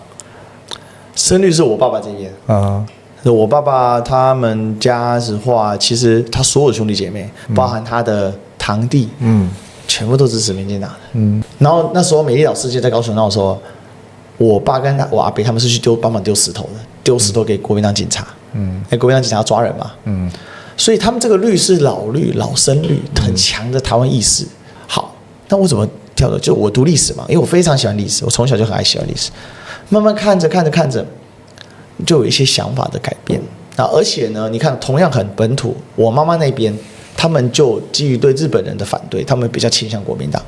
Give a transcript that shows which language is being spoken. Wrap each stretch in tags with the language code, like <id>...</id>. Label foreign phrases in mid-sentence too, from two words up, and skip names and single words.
<zh>深綠是我爸爸這邊啊，我爸爸他們家的話，其實他所有兄弟姐妹，包含他的堂弟，全部都支持民進黨的，然後那時候美麗島事件在高雄鬧的時候，我爸跟我阿伯他們是去幫忙丟石头的，丢石头給國民党警察。國民黨警察要抓人嘛，所以他們這個綠是老綠、老深綠，很強的台灣意識。好，那我怎麼跳的？就我讀歷史嘛，因為我非常喜歡歷史，我從小就很愛喜歡歷史。慢慢看着，就有一些想法的改變。而且呢，你看同樣很本土，我媽媽那邊他們就基於對日本人的反對，他們比較傾向國民黨。</zh>